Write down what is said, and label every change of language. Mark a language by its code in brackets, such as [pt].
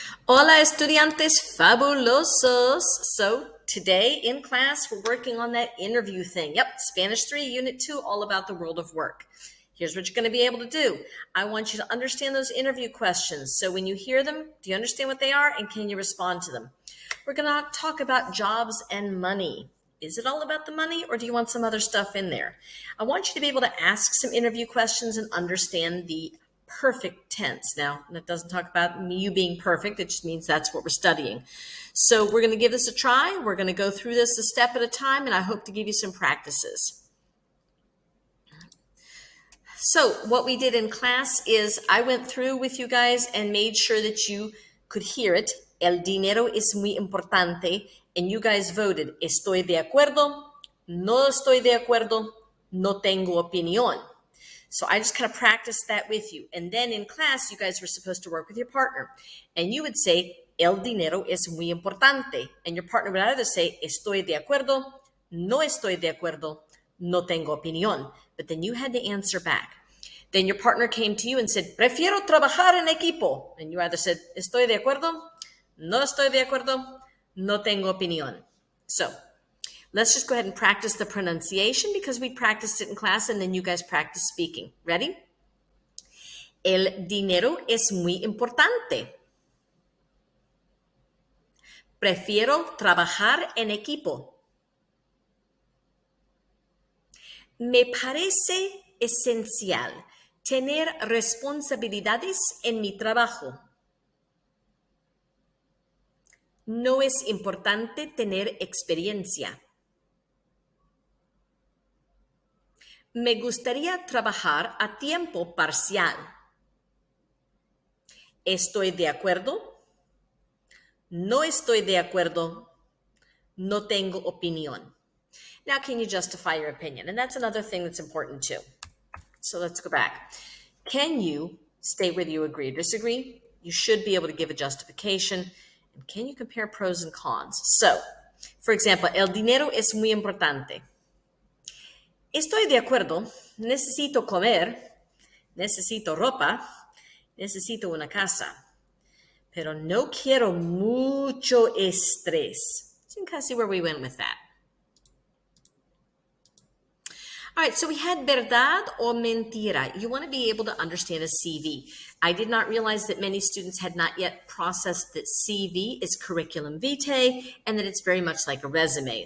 [es] Hola, estudiantes fabulosos. [en] So today in class, we're working on that interview thing. Yep, Spanish 3, Unit 2, all about the world of work. Here's what you're going to be able to do. I want you to understand those interview questions. So when you hear them, do you understand what they are? And can you respond to them? We're going to talk about jobs and money. Is it all about the money, or do you want some other stuff in there? I want you to be able to ask some interview questions and understand the perfect tense. Now, that doesn't talk about you being perfect. It just means that's what we're studying. So we're going to give this a try. We're going to go through this a step at a time, and I hope to give you some practices. So what we did in class is I went through with you guys and made sure that you could hear it. [es] El dinero es muy importante. [en] And you guys voted, [es] estoy de acuerdo, no estoy de acuerdo, no tengo opinión. [en] So I just kind of practiced that with you. And then in class, you guys were supposed to work with your partner. And you would say, [es] el dinero es muy importante. [en] And your partner would either say, [es] estoy de acuerdo, no estoy de acuerdo, no tengo opinión. [en] But then you had to answer back. Then your partner came to you and said, [es] prefiero trabajar en equipo. [en] And you either said, [es] estoy de acuerdo, no estoy de acuerdo, no tengo opinión. [en] So let's just go ahead and practice the pronunciation because we practiced it in class and then you guys practice speaking. Ready? [es] El dinero es muy importante. Prefiero trabajar en equipo. Me parece esencial tener responsabilidades en mi trabajo. No es importante tener experiencia. Me gustaría trabajar a tiempo parcial. ¿Estoy de acuerdo? No estoy de acuerdo. No tengo opinión. [en] Now, can you justify your opinion? And that's another thing that's important too. So let's go back. Can you state whether you agree or disagree? You should be able to give a justification. And can you compare pros and cons? So, for example, [es] el dinero es muy importante. Estoy de acuerdo. Necesito comer. Necesito ropa. Necesito una casa. Pero no quiero mucho estrés. [en] So you can kind of see where we went with that. All right, so we had verdad or mentira. You want to be able to understand a CV. I did not realize that many students had not yet processed that CV is curriculum vitae and that it's very much like a resume.